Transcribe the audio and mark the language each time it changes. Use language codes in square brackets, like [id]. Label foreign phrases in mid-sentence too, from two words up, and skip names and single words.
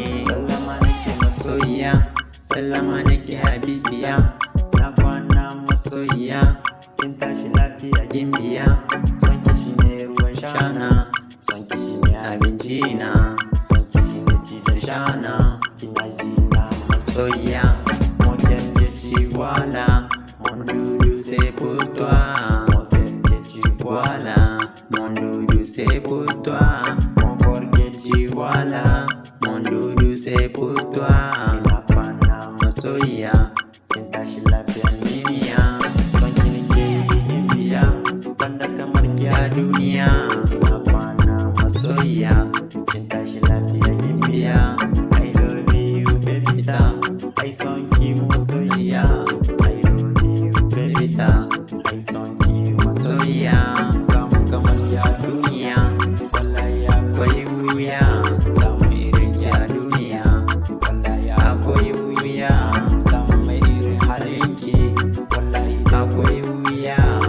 [ha] Sallama nake masoyiya, sallama nake habibiya. Na kwana masoyiya, kin tashi lafiya gimbiya. Son ki shine ruwan shana, son ki shine abinci na, son ki shine ci da shana. Kina ji na masoyiya, [fr] mon cœur que tu vois là, mon doudou c'est pour toi. Mon cœur que tu vois là, mon doudou c'est pour toi. Mon corps que tu vois là, mon doudou c'est pour toi. [ha] Ina kwana masoyiya, kin tashi lafiya gimbiya. Son ki nake yi gimbiya, banda kamar ki a duniya. Ina kwana masoyiya, kin tashi lafiya gimbiya. [en] I love you, baby [ha] ta, I son ki masoyiya. [en] I love you, baby [ha] ta, I son ki masoyiya. Samu kamar ki a duniya, wallahi akwai wuya. Samu irin ki a duniya, wallahi akwai wuya. Samu mai irin halin ki, wallahi akwai wuya.